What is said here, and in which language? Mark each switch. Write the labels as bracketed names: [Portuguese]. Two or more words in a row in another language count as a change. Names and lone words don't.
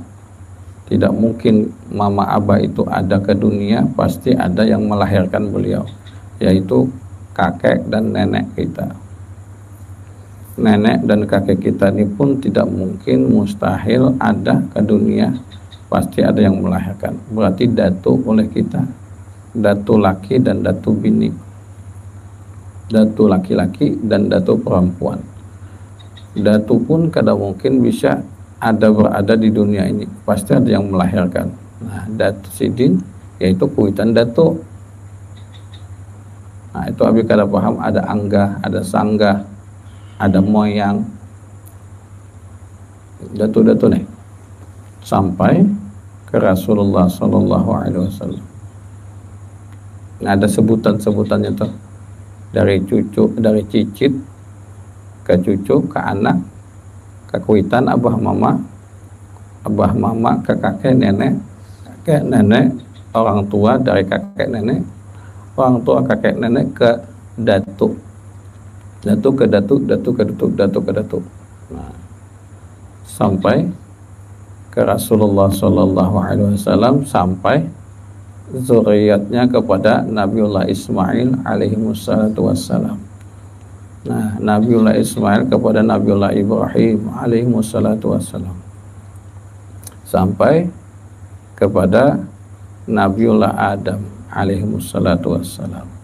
[Indonesian] Tidak mungkin mama abah itu ada ke dunia, pasti ada yang melahirkan beliau, yaitu kakek dan nenek kita. Nenek dan kakek kita ini pun tidak mungkin, mustahil ada ke dunia, pasti ada yang melahirkan. Berarti datu oleh kita, datu laki dan datu bini, datu laki-laki dan datu perempuan. Datu pun kadang mungkin bisa berada di dunia ini, pasti ada yang melahirkan. [Banjar] Nah, datu sidin yaitu kuitan datu. Nah, itu abi kada paham, ada angga, ada sangga, ada moyang, datu-datu nih, sampai ke Rasulullah [Arabic] Sallallahu Alaihi Wasallam. [Banjar] Nah, ada sebutan-sebutannya tuh, dari cucu, dari cicit ke cucu, ke anak, ke kuitan abah mama ke kakek nenek, orang tua dari kakek nenek, orang tua kakek nenek ke datu, datu ke datu, datu ke datu, datu ke datu. Nah, sampai ke Rasulullah [Arabic] Sallallahu Alaihi Wasallam, [Banjar] sampai zuriatnya kepada Nabiullah Ismail [Arabic] alaihi wassalam. [Banjar] Nah, Nabiullah Ismail kepada Nabiullah Ibrahim [Arabic] alaihi wassalam, [Banjar] sampai kepada Nabiullah Adam [Arabic] alaihi wassalam.